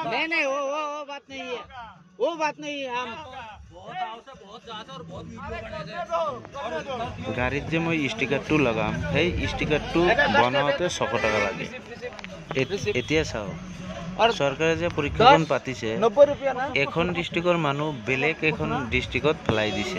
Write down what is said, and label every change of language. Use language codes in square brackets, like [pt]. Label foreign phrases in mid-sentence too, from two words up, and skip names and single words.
[hi] नहीं वो बात नहीं है, वो बात नहीं है। हम [as] গাড়ীত যে মই ষ্টিকাৰটো লগাম, সেই ষ্টিকাৰটো বনাওঁতে 600 টকা লাগে। এতিয়া চাওক, চৰকাৰে যে পৰীক্ষাখন পাতিছে, এখন ডিষ্ট্ৰিক্টৰ মানুহ বেলেগ এখন ডিষ্ট্ৰিক্টত পেলাই দিছে।